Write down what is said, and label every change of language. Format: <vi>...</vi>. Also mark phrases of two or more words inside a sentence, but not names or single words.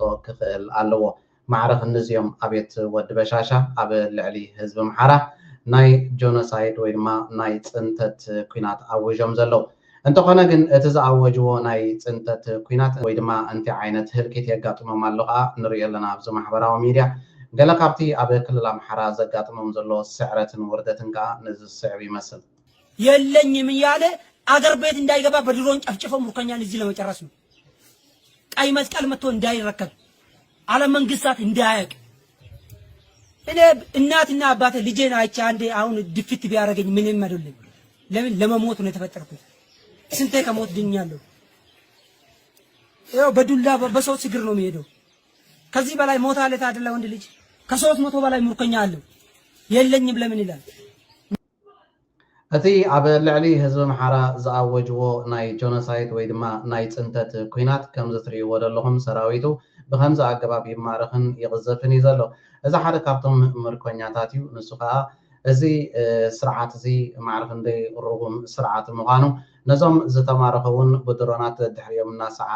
<ti>ክኽእል ኣለዎ ማዕረግ እነዚኦም ኣቤት ወዲ በሻሻ ኣብ ልዕሊ ህዝቢ ኣምሓራ ናይ ጆኖሳይድ ወይ ድማ ናይ ፅንተት ኩናት ኣውጆም ዘለው እንተኾነ ግን እቲ ዝኣወጅዎ ናይ ፅንተት ኩናት ወይ ድማ እንታይ ዓይነት ህልቂት የጋጥሞም ኣሎ ከዓ ንሪኦ ኣለና ኣብዚ ማሕበራዊ ሚድያ ገለ ካብቲ ኣብ ክልል ኣምሓራ ዘጋጥሞም ዘሎ ስዕረትን ውርደትን ከዓ ንዝስዕብ ይመስል</ti> <am>የለኝም እያለ አገር ቤት እንዳይገባ በድሮን ጨፍጭፈው ሙርከኛን እዚህ ለመጨረስ ነው። ቀይ መስቀል መጥቶ እንዳይረከብ ዓለም መንግስታት እንዳያቅ እኔ እናትና አባቴ ልጄን አይቼ አንዴ አሁን ድፍት ቢያረገኝ ምንም አይደለም። ለምን ለመሞት ነው የተፈጠርኩት። ስንቴ ከሞት ድኛለሁ። ያው በዱላ በሰው እግር ነው የሚሄደው። ከዚህ በላይ ሞት አለ ታደለ ወንድ ልጅ ከ300 በላይ ሙርከኛ አለው። የለኝም ለምን ይላል?</am> <ti>እቲ ኣብ ልዕሊ ህዝቢ ኣምሓራ ዝኣወጅዎ ናይ ጆኖሳይድ ወይ ድማ ናይ ፅንተት ኩናት ከም ዝትርእይዎ ዘለኹም ሰራዊቱ ብከምዚ ኣገባብ ይማረኽን ይቕዘፍን እዩ ዘሎ። እዚ ሓደ ካብቶም ምርኮኛታት እዩ። ንሱ ከዓ እዚ ስርዓት እዚ ማዕርፍ እንደይ ርጉም ስርዓት ምዃኑ ነዞም ዝተማረኹ እውን ብድሮናት ድሕሪኦም እናሰዓበ</ti>